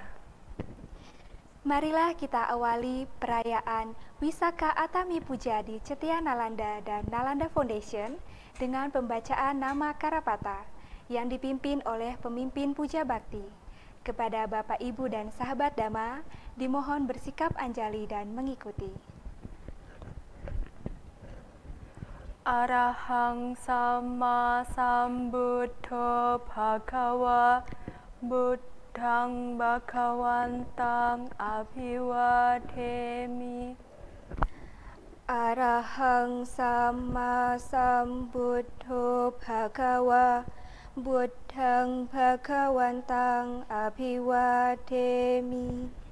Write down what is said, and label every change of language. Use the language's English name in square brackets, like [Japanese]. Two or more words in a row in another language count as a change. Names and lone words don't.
[Indonesian] Marilah kita awali perayaan Wisaka Atami Puja di Cetia Nalanda dan Nalanda Foundation dengan pembacaan nama Karapata yang dipimpin oleh pemimpin puja bakti. Kepada Bapak, Ibu, dan sahabat Dhamma, dimohon bersikap anjali dan mengikuti. [Pali] Arahang Sama Sambuddho Bhagawa Buddhang Bhagawantang Abhiwademi. Arahang Sama Sambuddho Bhagawa Buddhang Bhagawantang Abhiwademi.